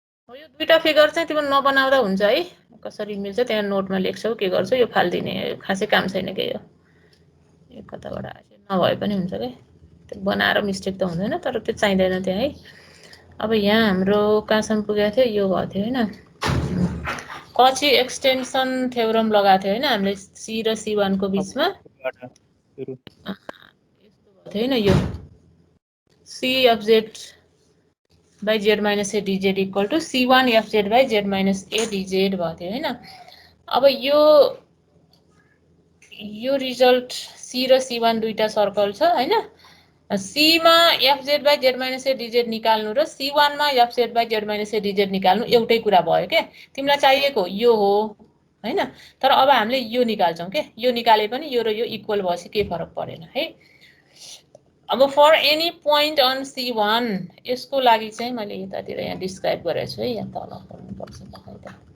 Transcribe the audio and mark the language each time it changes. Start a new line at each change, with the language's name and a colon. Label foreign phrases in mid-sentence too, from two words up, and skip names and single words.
Nepali: यो दुईटा फिगर चाहिँ तिम्रो नबनाउँदा हुन्छ है, कसरी मिल्छ त्यहाँ नोटमा लेख्छौ के गर्छौ, यो फाल्दिने खासै काम छैन के यो कताबाट आएछ नभए पनि हुन्छ के, त्यो बनाएर मिस्टेक त हुँदैन तर त्यो चाहिँदैन त्यहाँ है। अब यहाँ हाम्रो कहाँसम्म पुगेको थियो, यो भएको थियो होइन, कची एक्सटेन्सन थ्योरम लगाएको थियो होइन हामीले सी र C1 को बिचमा, सुरु यस्तो भएको थियो होइन, यो
English: C(f(z) by z minus a dz
Nepali: equal to C1 f(z) by z minus a dz भएको थियो होइन। अब यो रिजल्ट C र C1 दुईटा सर्कल छ होइन, C मा
English: fz by z minus a dz
Nepali: निकाल्नु र C1 मा
English: fz by z minus a dz
Nepali: निकाल्नु एउटै कुरा भयो के, तिमीलाई चाहिएको यो हो होइन, तर अब हामीले यो निकाल्छौँ के, यो निकाले पनि यो र यो इक्वल भएपछि केही फरक परेन है। अब
English: for any point on C1
Nepali: यसको लागि चाहिँ मैले यतातिर यहाँ डिस्क्राइब गरेको छु है, यहाँ तल पढ्नुपर्छ त।